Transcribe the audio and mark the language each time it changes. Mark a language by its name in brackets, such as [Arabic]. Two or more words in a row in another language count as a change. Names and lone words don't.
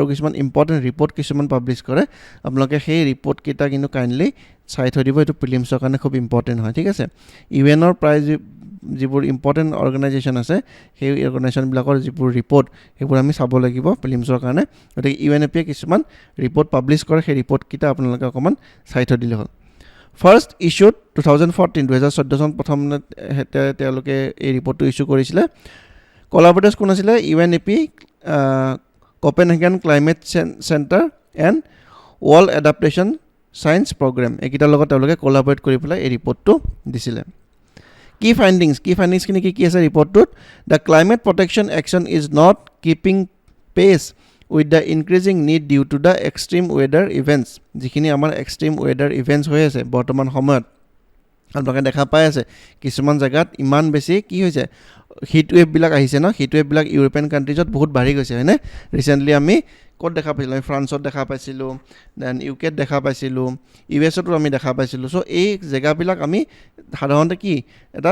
[Assamese] কিছুমান [English] important report [Assamese] কিছুমান পাবলিশ কৰে আপোনালোকে সেই ৰিপৰ্ট কেইটা কিন্তু কাইন্ডলি চাই থৈ দিব এটো প্ৰিলিমছৰ কাৰণে খুব ইম্পৰ্টেন্ট হয় ঠিক আছে ইউএনৰ প্ৰায় যিবোৰ [English] important organisation [Assamese] আছে সেই অৰ্গানাইজেচন বিলাকৰ যিবোৰ ৰিপৰ্ট সেইবোৰ আমি চাব লাগিব প্ৰিলিমছৰ কাৰণে গতিকে UNEP কিছুমান ৰিপৰ্ট পাবলিশ কৰে সেই ৰিপৰ্ট কিটা আপোনালোকে অকমান চাই থৈ দিলে হ'ল [English] First issued [Assamese] 2014 চন প্ৰথম তেওঁলোকে এই ৰিপৰ্টটো ইস্যু কৰিছিলে কোলাবৰেটৰ্স কোন আছিল UNEP [English] Copenhagen Climate Center and World Adaptation Science Program [Assamese] এইকেইটাৰ লগত তেওঁলোকে কোলাবৰেট কৰি পেলাই এই ৰিপৰ্টটো দিছিলে [English] Key findings [Assamese] খিনি কি আছে ৰিপৰ্টটোত [English] The climate protection action is not keeping pace with the increasing need due to the extreme weather events যিখিনি [Assamese] আমাৰ [English] extreme weather events [Assamese] হৈ আছে বৰ্তমান সময়ত আপোনালোকে দেখা পাই আছে কিছুমান জায়গাত ইমান বেছি কি হৈছে [English] heat wave [Assamese] বিলাক আহিছে না [English] heat wave [Assamese] বিলাক [English] European countries [Assamese] বহুত বাঢ়ি গৈছে হয়নে ৰিসেন্টলি আমি ক'ত দেখা পাইছিলো আমি ফ্ৰান্সত দেখা পাইছিলো দেন ইউকেত দেখা পাইছিলো ইউএছতো আমি দেখা পাইছিলো সো এই জায়গাবিলাক আমি সাধাৰণতে কি এটা